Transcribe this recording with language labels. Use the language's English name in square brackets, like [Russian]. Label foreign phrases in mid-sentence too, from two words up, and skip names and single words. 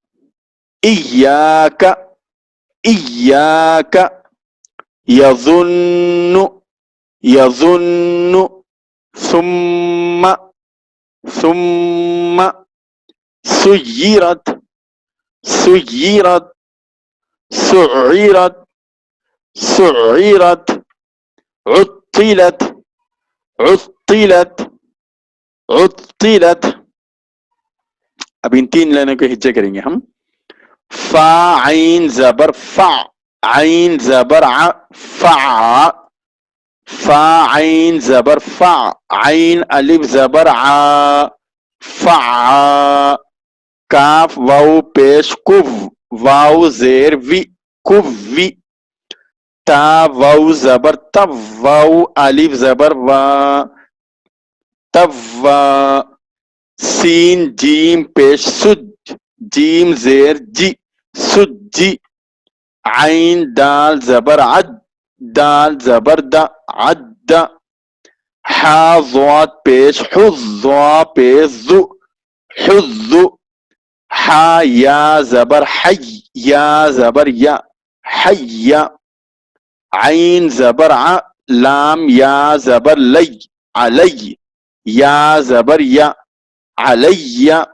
[Arabic] إياك إياك يظن يظن ثم ثم سيرت سيرت سعرت سعرت عطلت عطلت عطلت. [Urdu] اب ان 3 لائنوں کے ہجے کریں گے ہم. فا عین زبر فا عین زبر ع فع فا عین زبر فا عین الف زبر ع فع کاف واو پیش کف واو زیر وی کوی تا واو زبر تب واو الف زبر وا توا سین جیم پیش سج جیم زیر جی سجی عین دال زبر عد دال زبر دا عد حا ضاد پیش حظ ضا پیش ذو حظ حا یا زبر حی یا زبر یا حی عین زبر ع لام یا زبر لی علی یا زبر یا علی